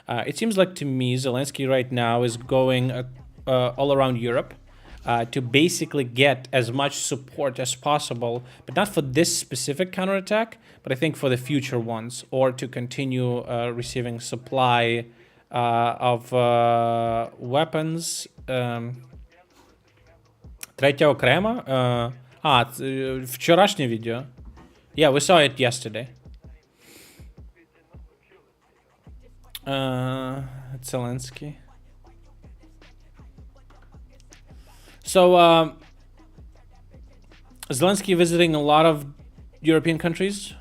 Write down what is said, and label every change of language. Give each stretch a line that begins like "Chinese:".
English: It seems like to me Zelensky right now is going all around Europe to basically get as much support as possible, but not for this specific counterattack, but I think for the future ones, or to continue receiving supply of weapons.
Ukrainian: Третя окрема. Вчорашнє відео.
English: Yeah, we saw it yesterday. Zelensky. So, Zelensky visiting a lot of European countries.